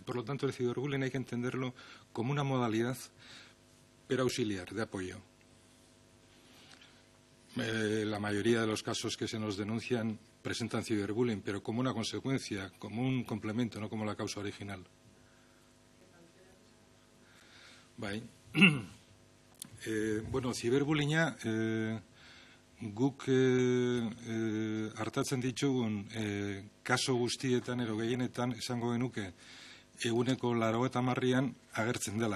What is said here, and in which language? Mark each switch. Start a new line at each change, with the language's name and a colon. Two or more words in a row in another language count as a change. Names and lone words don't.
Spanish: Por lo tanto, el ciberbullying hay que entenderlo como una modalidad, pero auxiliar, de apoyo. La mayoría de los casos que se nos denuncian presentan ciberbullying, pero como una consecuencia, como un complemento, no como la causa original.
Basque: Bai. Bueno, ziberbullyinga guk hartatzen ditugun kaso guztietan edo gehienetan esango genuke eguneko 80an agertzen dela.